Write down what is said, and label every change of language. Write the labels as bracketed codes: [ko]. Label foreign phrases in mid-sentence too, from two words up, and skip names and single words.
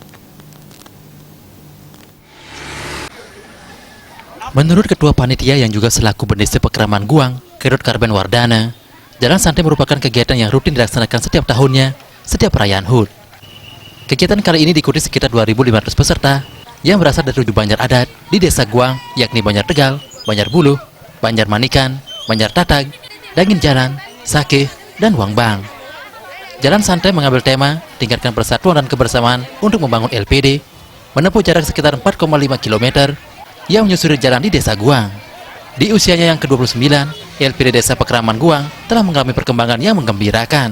[id] Menurut Ketua Panitia yang juga selaku Bendesa Pekraman Guang, Kerut Karben Wardana, jalan santai merupakan kegiatan yang rutin dilaksanakan setiap tahunnya, setiap perayaan HUT. Kegiatan kali ini diikuti sekitar 2.500 peserta yang berasal dari 7 banjar adat di Desa Guang, yakni Banjar Tegal, Banjar Buluh, Banjar Manikan, Banjar Tatag, Dangin Jalan, Sake, dan Wangbang. Jalan santai mengambil tema tingkatkan persatuan dan kebersamaan untuk membangun LPD, menempuh jarak sekitar 4,5 km yang menyusuri jalan di Desa Guang. Di usianya yang ke-29, LPD Desa Pekraman Guang telah mengalami perkembangan yang menggembirakan.